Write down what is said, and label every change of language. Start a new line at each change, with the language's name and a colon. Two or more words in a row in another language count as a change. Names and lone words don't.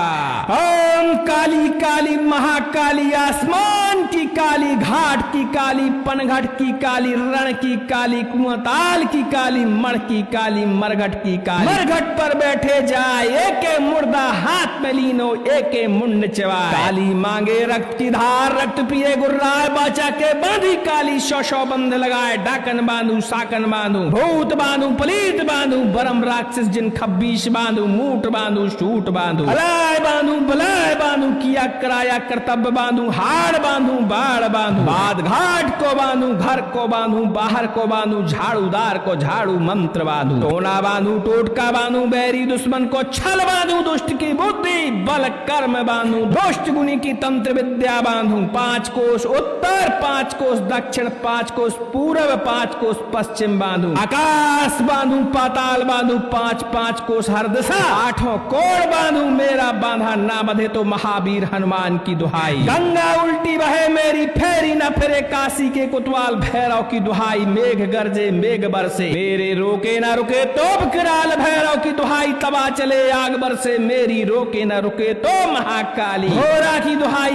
Hindi: ओम काली काली महाकाली, आसमान की काली, घाट की काली, पनघट की काली, रण की काली, कुआंताल की काली, मण की काली, मरघट की काली। मरघट पर बैठे जाए, एके मुर्दा हाथ में लीनो, एके मुंड चबाए। काली मांगे रक्त की धार, रक्त पिए गुर्राए, बाचा के बांधी काली, 100 बंध लगाए। डाकन बांधू, साकन बांधू, भूत बांधू, पलीत बांधू, बरम राक्षस जिन 26 बांधू, मूठ बांधू, सूट बांधू, अलाय बांधू, बलाय बांधू, किया कराया कर्तव्य बांधू, हाड़ बांधू, बाढ़ बांधू, बाद घाट को बांधू, घर को बांधू, बाहर को बांधू, झाड़ूदार को झाड़ू मंत्र बांधू, टोना बांधू, टोटका बांधू, बैरी दुश्मन को छल बांधू, दुष्ट की बुद्धि बल कर्म बांधू, दुष्ट गुनी की तंत्र विद्या बांधू। 5 कोस उत्तर, 5 कोस दक्षिण, 5 कोस पूर्व, 5 कोस पश्चिम बांधू, आकाश बांधू, पाताल बांधू, 5 कोस हर दिशा, 8 कोण बांधू। मेरा बांधा ना बंधे तो महावीर हनुमान की दुहाई। गंगा उल्टी बहे मेरी, फेरी न फिरे काशी के कोतवाल भैरव की दुहाई। मेघ गरजे मेघ बरसे, मेरे रोके न रुके तो विकराल भैरव की दुहाई। तवा चले आग बरसे, मेरी रोके न रुके तो महाकाली घोरा की दुहाई।